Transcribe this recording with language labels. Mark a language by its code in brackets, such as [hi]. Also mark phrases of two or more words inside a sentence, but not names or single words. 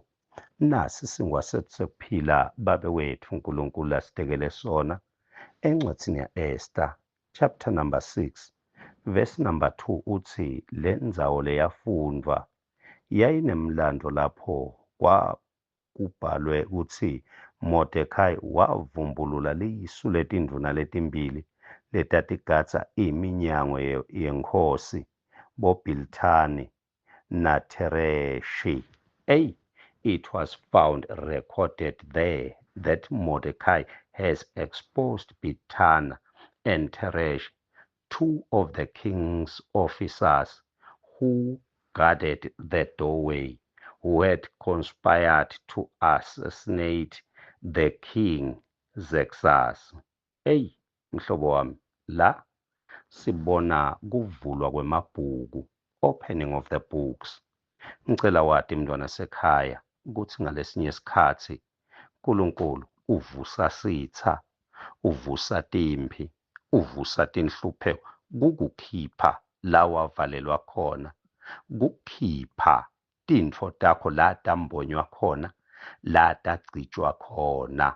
[ss] Nasi singwasethu sekuphila Babe wethu uNkulunkulu asitekele sona encwadzini ya-Esther [en] chapter number 6 verse number 2 [ss] uthi, le ndzawo leyafundwa yayinemlando lapho kwakubhalwe ukuthi Mordekhai wavumbulula lisu letindvuna letimbili letatigadza iminyango yenkhosi boBhilithani naTereshi. [en] It was found recorded there that Mordecai has exposed Bigthana and Teresh, two of the king's officers who guarded the doorway, who had conspired to assassinate the king Xerxes. [ss] Mhlobo wami, la sibona kuvulwa kwemabhuku, [en] opening of the books. [ss] Ngicela wadi mntwana sekhaya ukuthi ngalesinye isikhathi uNkulunkulu uvusa sitha, uvusa timphi, uvusa tinhlupheko, kukukhipha la wavalelwa khona, kukhipha tintfo takho la tambonywa khona, la tagcitshwa khona.